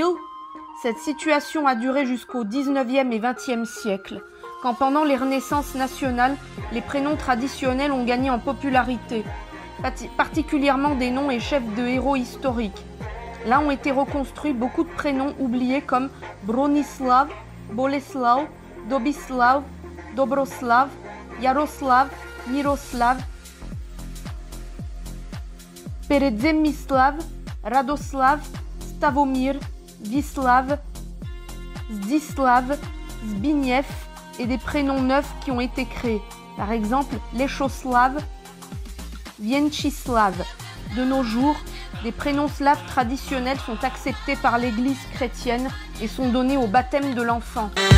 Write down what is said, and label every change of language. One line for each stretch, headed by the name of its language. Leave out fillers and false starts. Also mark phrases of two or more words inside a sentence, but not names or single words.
French: Cette situation a duré jusqu'au 19e et 20e siècle, quand pendant les renaissances nationales, les prénoms traditionnels ont gagné en popularité, particulièrement des noms et chefs de héros historiques. Là ont été reconstruits beaucoup de prénoms oubliés comme Bronislav, Boleslav, Dobislav, Dobroslav, Jaroslav, Miroslav, Peredzemislav, Radoslav, Stavomir, Vislav, Zdislav, Zbigniew et des prénoms neufs qui ont été créés. Par exemple, Lechoslav, Vienchislav. De nos jours, des prénoms slaves traditionnels sont acceptés par l'Église chrétienne et sont donnés au baptême de l'enfant.